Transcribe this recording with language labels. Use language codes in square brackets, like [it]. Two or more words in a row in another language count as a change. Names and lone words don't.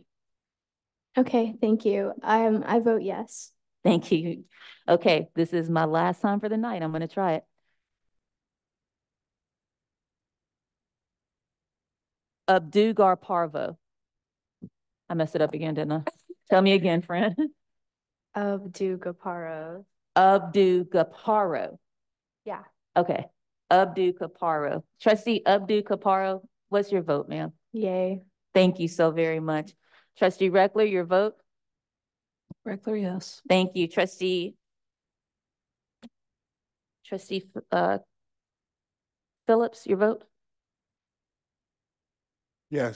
[en] Okay, thank you. I vote yes. Thank you. Okay, this is my last time for the night. I'm going to try it. Abdu-Gar Parvo. I messed it up again, didn't I? Tell me again, friend. Abdu-Gaparo. Abdu-Gaparo. Yeah. Okay. Abdu-Gaparo. Trustee Abdu-Gaparo, what's your vote, ma'am? Yay. Thank you so very much. Trustee Reckler, your vote? Reckler, yes. Thank you. Trustee Phillips, your vote? Yes.